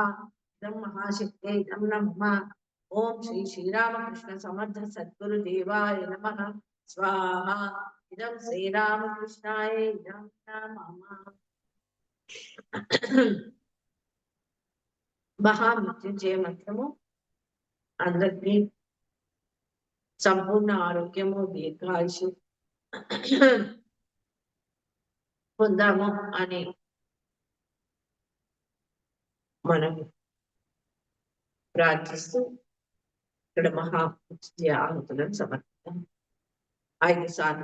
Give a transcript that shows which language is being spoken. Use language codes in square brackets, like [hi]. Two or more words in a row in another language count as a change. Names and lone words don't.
[sa] इदं महाशक्ते इदं नमः. ओम श्री श्रीरामकृष्ण समर्थ सद्गुरु देवाय नमः स्वाहा. इदं श्रीरामकृष्णाय इदं नमः. [te] महामृत्युंजय मंत्रము అందరికీ సంపూర్ణ ఆరోగ్యము దీర్ఘాయుషు పొందాము అని మనం ప్రార్థిస్తూ ఇక్కడ మహామృత్యుంజయ ఆహుతులను సమర్పిద్దాం 5 సార్లు.